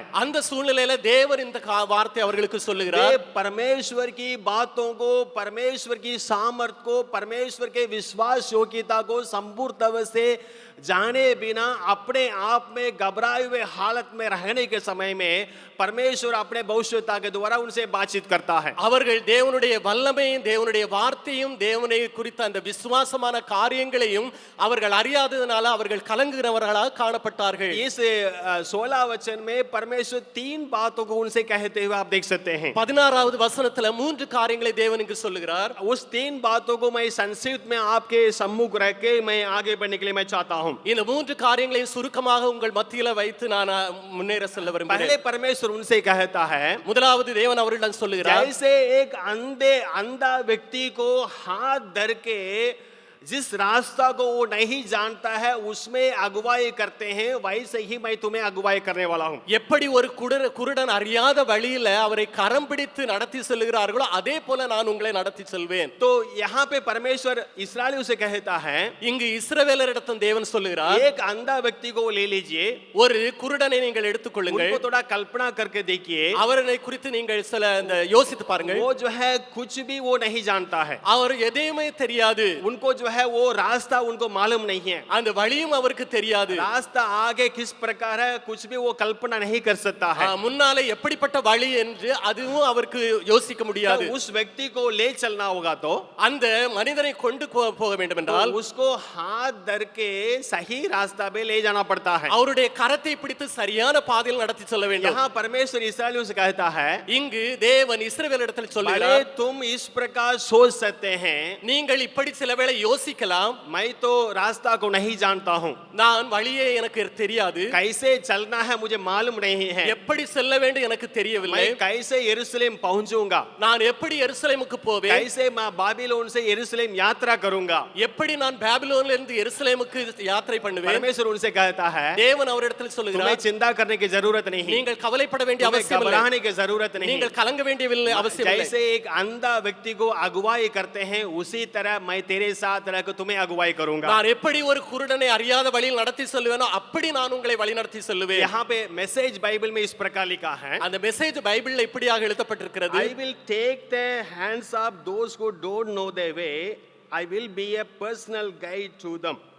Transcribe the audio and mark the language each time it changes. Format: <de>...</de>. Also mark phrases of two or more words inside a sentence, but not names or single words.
<ta>அந்த சூழ்நிலையில தேவன் இந்த வார்த்தை அவர்களுக்கு சொல்லுகிறார்.</ta> <hi>परमेश्वर की बातों को, परमेश्वर की सामर्थ को, परमेश्वर के विश्वास योग्यता को संपूर्ण तरह से जाने बिना अपने आप में घबराए हुए हालत में रहने के समय में परमेश्वर अपने भविष्यता के द्वारा उनसे बातचीत करता है।</hi> <ta>அவர்கள் தேவனுடைய வல்லமையும் தேவனுடைய வார்த்தையும் தேவனை குறித்த அந்த விசுவாசமான காரியங்களையும் அவர்கள் அறியாததனால அவர்கள் கலங்குகிறவர்களாக காணப்பட்டார்கள்.</ta> <hi>इस 16 वचन में परमेश्वर 3 बातों को उनसे कहते हुए आप देख सकते हैं।</hi> <ta>16வது வசனத்துல 3 காரியங்களை தேவன் இங்கு சொல்லுகிறார்.</ta> <hi>उस 3 बातों को मैं संक्षिप्त में आपके सम्मुख रख के मैं आगे बढ़ने के लिए मैं चाहता हूं।</hi> <ta>இந்த 3 காரியங்களையும் சுருக்கமாக உங்கள் மத்தியில வைத்து நான் முன்னேற செல்ல விரும்புகிறேன்.</ta> <hi>पहले परमेश्वर उनसे कहता है,</hi> <ta>முதலாவது தேவன் அவர்களிடம் சொல்லுகிறார்,</ta> <hi>जैसे एक अंधा व्यक्ति को हाथ धर के जिस रास्ता को वो नहीं जानता है उसमें अगुवाई करते हैं, वैसे ही मैं तुम्हें अगुवाई करने वाला हूं।</hi> <ta>எப்படி ஒரு குருடன் அறியாத வழியில அவரை கரம் பிடித்து நடத்தி செல்கிறார்களோ அதே போல நான் உங்களை நடத்தி செல்வேன்.</ta> <hi>तो यहाँ पे परमेश्वर इस्राएलियों से कहता है,</hi> <ta>இங்கு இஸ்ரவேலரிடத்தில் தேவன் சொல்லுகிறார்,</ta> <hi>एक अंधा व्यक्ति को ले लीजिए,</hi> <ta>ஒரு குருடனை நீங்கள் எடுத்துக்கொள்ளுங்கள்,</ta> <hi>उनको थोड़ा कल्पना करके देखिए,</hi> <ta>அவரை குறித்து நீங்கள் சில யோசித்து பாருங்கள்.</ta> <hi>वो जो है कुछ भी वो नहीं जानता है,</hi> <ta>அவர் எதையுமே தெரியாது,</ta> <hi>उनको जो है वो रास्ता उनको मालूम नहीं है,</hi> <ta>அந்த वழியும் அவருக்கு தெரியாது.</ta> <hi>रास्ता आगे किस प्रकार है कुछ भी वो कल्पना नहीं कर सकता है।</hi> <ta>முன்னாலே எப்படிப்பட்ட வழி என்று அதுவும் அவருக்கு யோசிக்க முடியாது.</ta> <hi>तो उस व्यक्ति को ले चलना होगा तो</hi> <ta>அந்த மனிதனை கொண்டு போக வேண்டும் என்றால்</ta> <hi>उसको हाथ धर के सही रास्ता पे ले जाना पड़ता है।</hi> <ta>அவருடைய கரத்தை பிடித்து சரியான பாதையில் நடத்தி செல்ல வேண்டும்.</ta> <hi>यहाँ परमेश्वर इस्राएलियों से कहता है,</hi> <ta>இங்கு தேவன் இஸ்ரவேலிடத்தில்</ta> <hi>भले</hi> <ta>சொல்கிறார்,</ta> <hi>तुम इस प्रकार सोच सकते हैं,</hi> <ta>நீங்கள் இப்படி சில வேளை யோசிக்கலாம்,</ta> <hi>मैं तो रास्ता को नहीं जानता हूँ,</hi> <ta>நான் வழியே எனக்கு தெரியாது,</ta> <hi>कैसे चलना है मुझे मालूम नहीं है,</hi> <ta>எப்படி செல்ல வேண்டும் எனக்கு தெரியவில்லை,</ta> <hi>मैं कैसे यरूशलेम पहुंचूंगा,</hi> <ta>நான் எப்படி எருசலேமுக்கு போவேன்,</ta> <hi>कैसे मैं बाबिलोन से यरूशलेम यात्रा करूंगा।</hi> <ta>எப்படி நான் பாபிலோனிலிருந்து இருந்து எருசலேமுக்கு யாத்திரை பண்ணுவேன்.</ta> <hi>परमेश्वर उनसे कहता है,</hi> <ta>தேவன் அவரிடத்தில்</ta> <hi>तुम्हें</hi> <ta>சொல்கிறார்,</ta> <hi>चिंता करने की जरूरत नहीं,</hi> <ta>நீங்கள் கவலைப்பட வேண்டிய</ta> <hi>तुम्हें</hi> <ta>அவசியம் இல்லை,</ta> <hi>घबराने की जरूरत नहीं।</hi> <ta>நீங்கள் கலங்க வேண்டிய அவசியம் இல்லை.</ta> <hi>जैसे एक अंधा व्यक्ति को अगुवाई करते हैं उसी तरह मैं तेरे साथ रहकर तुम्हें अगुवाई करूंगा।</hi> <ta>நான் எப்படி ஒரு குருடனை அறியாத வழியில் நடத்தி செல்வேனோ அப்படி நான் உங்களை வழி நடத்தி செல்லுவேன்.</ta> <hi>यहाँ पे मैसेज बाइबल में इस प्रकार लिखा है,</hi> <ta>அந்த மெசேஜ் பைபிள்ல இப்படியாக எழுதப்பட்டிருக்கிறது,</ta> <en>I will take the hands of those who don't know their way, I will be a personal guide to them।</en>